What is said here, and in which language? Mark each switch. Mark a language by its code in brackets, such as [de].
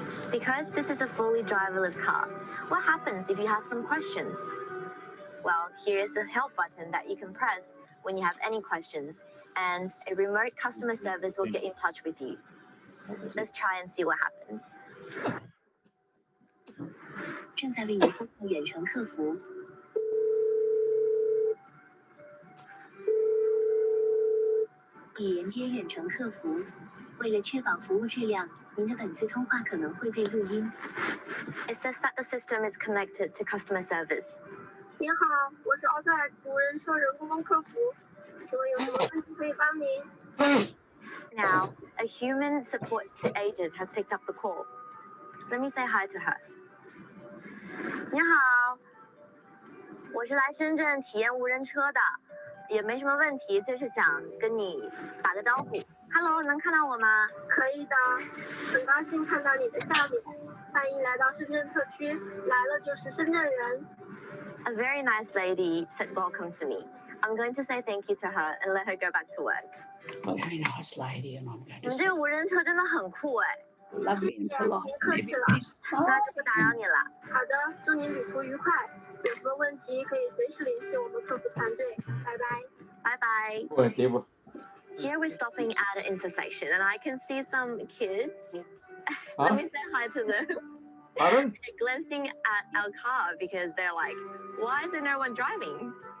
[en] Because this is a fully driverless car, what happens if you have some questions? Well, here's the help button that you can press when you have any questions, and a remote customer service will get in touch with you. Let's try and see what happens. [zh] 正在为您服务远程客服。已连接远程客服。为了确保服务质量，您的本次通话可能会被录音。 [en] It says that the system is connected to customer service. [zh] 您好，我是 AutoX 无人车人工客服，请问有什么问题可以帮您？ [en] Now, a human support agent has picked up the call. Let me say hi to her. [zh] 你好，我是来深圳体验无人车的，也没什么问题，就是想跟你打个招呼。 Hello， 能看到我吗？可以的，很高兴看到你的笑脸，欢迎来到深圳特区，来了就是深圳人。 [en] A very nice lady said welcome to me. I'm going to say thank you to her and let her go back to work. A very nice lady, and I'm going [zh] 你 [en] to [zh] 们这个无人车真的很酷哎。 [en] lovely and polite. [zh] 客气了，那就不打扰你了。好的，祝您旅途愉快。有什么问题可以随时联系我们客服团队。拜拜。 [en] Bye bye. Whatever. Here we're stopping at an intersection, and I can see some kids. Let me say hi to them. Pardon? They're glancing at our car because they're like, why is there no one driving?